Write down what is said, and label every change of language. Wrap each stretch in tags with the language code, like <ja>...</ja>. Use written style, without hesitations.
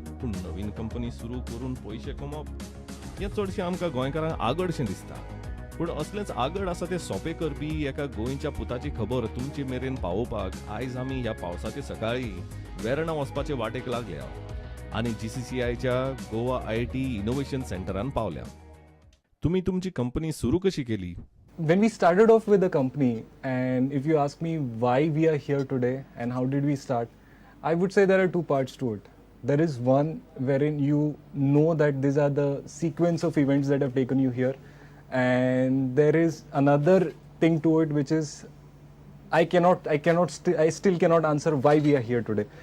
<kok>पूण नवीन कंपनी सुरू करून पयशे कमवप हें चडशें आमकां गोंयकारांक आगडशें दिसता. पूण असलेंच आगड आसा तें सोंपें करपी एका गोंयच्या पुताची खबर तुमचे मेरेन पावोवपाक आयज आमी ह्या पावसाचे सकाळी वेर्णा वचपाचे वाटेक लागल्या आनी GCCIच्या गोवा IIT इनोव्हेशन सेंटरान पावल्या. तुम्ही तुमची कंपनी सुरू कशी केली?</kok> <en>When we started off with the company, and if you ask me why we are here today and how did we start, I would say there are two parts to it. There is one wherein you know that these are the sequence of events that have taken you here, and there is another thing to it which is I still cannot answer why we are here today.</en>